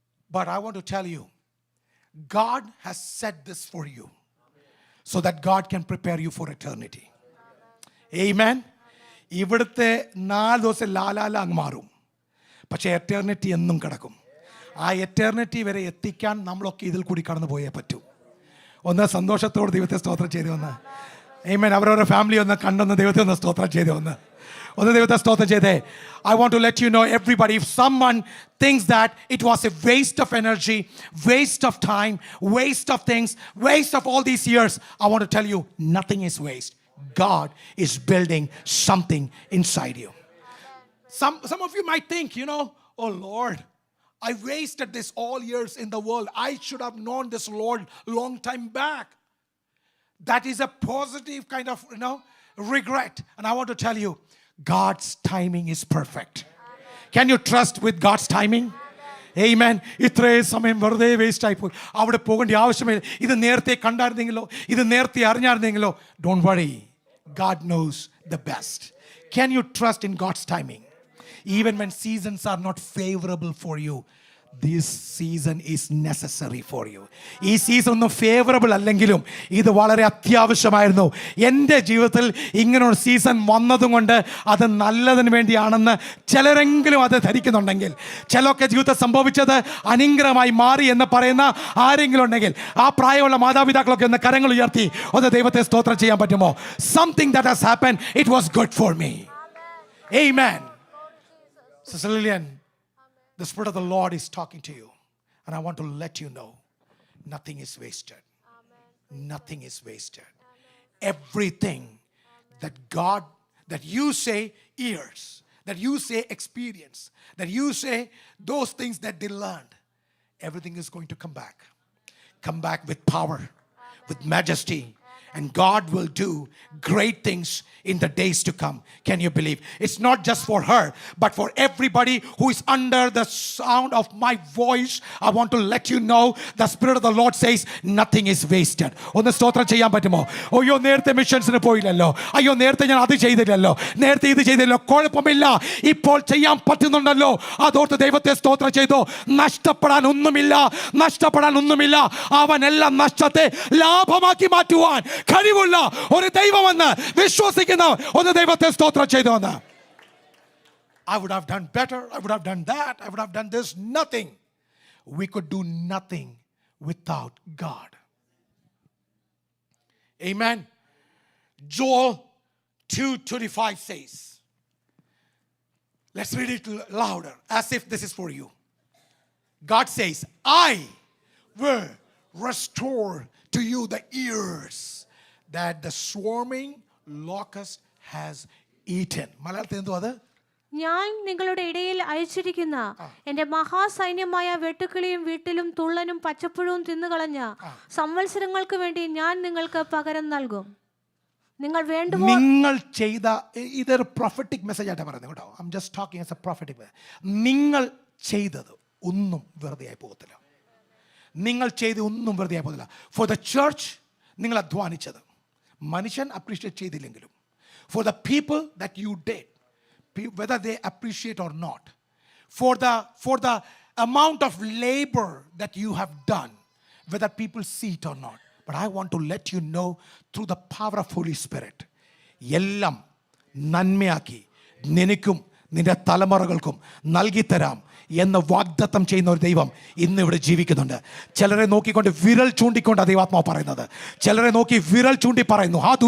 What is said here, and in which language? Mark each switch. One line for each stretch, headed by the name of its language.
English: But I want to tell you, God has set this for you so that God can prepare you for eternity. Amen.
Malayalam: ഇവിടുത്തെ 4 ദിവസം ലാലാല അങ്ങ് മാറും, പക്ഷേ എറ്റേർണിറ്റി എന്നും കിടക്കും. ആ എറ്റേർണിറ്റി വരെ എത്തിക്കാൻ നമ്മളൊക്കെ ഇതിൽ കൂടി കടന്നു പോയേ പറ്റൂ. ഒന്ന് സന്തോഷത്തോടെ ദൈവത്തെ സ്തോത്രം ചെയ്തു. ഒന്ന് ആമേൻ. അവരവരുടെ ഫാമിലി ഒന്ന് കണ്ടെന്ന് ദൈവത്തെ ഒന്ന് സ്തോത്രം ചെയ്തു. ഒന്ന് ദൈവത്തെ സ്തോത്രം ചെയ്തേ.
English: I want to let you know, everybody, if someone thinks that it was a waste of energy, waste of time, waste of things, waste of all these years, I want to tell you, nothing is waste. God is building something inside you. Some of you might think, oh Lord, I wasted this all years in the world. I should have known this Lord long time back. That is a positive kind of, regret. And I want to tell you, God's timing is perfect. Can you trust with God's timing? Amen.
Malayalam: ഇത്രയും സമയം വെറുതെ waste ആയിപ്പോയി, അവിടെ പോകേണ്ട ആവശ്യമില്ല. ഇത് നേരത്തെ കണ്ടായിരുന്നെങ്കിലോ, ഇത് നേരത്തെ അറിഞ്ഞായിരുന്നെങ്കിലോ.
English: Don't worry. God knows the best. Can you trust in God's timing? Even when seasons are not favorable for you, this season is necessary for you.
Malayalam: ഈ സീസൺ ഒന്നും ഫേവറബിൾ അല്ലെങ്കിലും ഇത് വളരെ അത്യാവശ്യമായിരുന്നു. എൻ്റെ ജീവിതത്തിൽ ഇങ്ങനൊരു സീസൺ വന്നതും കൊണ്ട് അത് നല്ലതിന് വേണ്ടിയാണെന്ന് ചിലരെങ്കിലും അത് ധരിക്കുന്നുണ്ടെങ്കിൽ, ചിലർക്ക് ജീവിതത്തിൽ സംഭവിച്ചത് അനുഗ്രഹമായി മാറി എന്ന് പറയുന്ന ആരെങ്കിലും ഉണ്ടെങ്കിൽ, ആ പ്രായമുള്ള മാതാപിതാക്കളൊക്കെ ഒന്ന് കരങ്ങൾ ഉയർത്തി ഒന്ന് ദൈവത്തെ സ്തോത്രം ചെയ്യാൻ പറ്റുമോ?
English: Something that has happened, it was good for me. Amen. Sister Lillian, the Spirit of the Lord is talking to you, and I want to let you know, nothing is wasted. Nothing is wasted. Everything that you say years, that you say experience, that you say those things that they learned, everything is going to come back with power, with majesty, And God will do great things in the days to come. Can you believe? It's not just for her, but for everybody who is under the sound of my voice. I want to let you know the Spirit of the Lord says nothing is wasted.
Malayalam: ഒന്ന് സ്തോത്രം ചെയ്യാൻ പറ്റുമോ? അയ്യോ നേരത്തെ മിഷൻസിന് പോയില്ലല്ലോ, അയ്യോ നേരത്തെ ഞാൻ അത് ചെയ്തില്ലല്ലോ, നേരത്തെ ഇത് ചെയ്തില്ലല്ലോ. കുഴപ്പമില്ല, ഇപ്പോൾ ചെയ്യാൻ പറ്റുന്നുണ്ടല്ലോ. അതോർത്ത് ദൈവത്തെ സ്തോത്രം ചെയ്തു. നഷ്ടപ്പെടാൻ ഒന്നുമില്ല, നഷ്ടപ്പെടാൻ ഒന്നുമില്ല. അവൻ എല്ലാ നഷ്ടത്തെ ലാഭമാക്കി മാറ്റുവാൻ കഴിവുള്ള ഒരു ദൈവമെന്ന് വിശ്വസിക്കുന്ന ഒരു ദൈവത്തെ സ്തോത്രം ചെയ്തു.
English: I would have done better, I would have done that, I would have done this. Nothing. We could do nothing without God. Amen. Joel 2:25 says, let's read it louder as if this is for you. God says, I will restore to you the years that the swarming locust has eaten.
Malayalam: മലയാളത്തിൽ എന്തോ അത്? ഞാൻ നിങ്ങളുടെ ഇടയിൽ അയച്ചിരിക്കുന്ന എന്റെ മഹാസൈന്യമായ വെട്ടുക്കിളിയും വീട്ടിലും തുള്ളനും പച്ചപ്പുഴവും തിന്നുകളഞ്ഞ സംവത്സരങ്ങൾക്ക് വേണ്ടി ഞാൻ നിങ്ങൾക്ക് പകരം നൽകും. നിങ്ങൾ വേണ്ടുവോ നിങ്ങൾ ചെയ്ത ഇതൊരു പ്രൊഫറ്റിക് മെസ്സേജ് ആയിട്ട് പറയുന്നത് കേട്ടോ.
English: I am just talking as a prophetic.
Malayalam: നിങ്ങൾ ചെയ്തത് ഒന്നും വെറുതെ ആയി പോകത്തില്ല. നിങ്ങൾ ചെയ്ത് ഒന്നും വെറുതെ ആയി പോകത്തില്ല.
English: for the church
Malayalam: നിങ്ങൾ അധ്വാനിച്ചത് മനുഷ്യൻ അപ്രീഷിയേറ്റ് ചെയ്തില്ലെങ്കിലും,
English: For the people that you did, whether they appreciate or not, for the amount of labor that you have done, whether people see it or not. But I want to let you know through the power of Holy Spirit,
Malayalam: എല്ലാം നന്മയാക്കി നിനക്കും നിന്റെ തലമുറകൾക്കും നൽകി തരാം എന്ന് വാഗ്ദത്തം ചെയ്യുന്ന ഒരു ദൈവം ഇന്ന് ഇവിടെ ജീവിക്കുന്നുണ്ട്. ചിലരെ നോക്കിക്കൊണ്ട് വിരൽ ചൂണ്ടിക്കൊണ്ട് ദൈവാത്മാവ് പറയുന്നത്, ചിലരെ നോക്കി വിരൽ ചൂണ്ടി പറയുന്നു.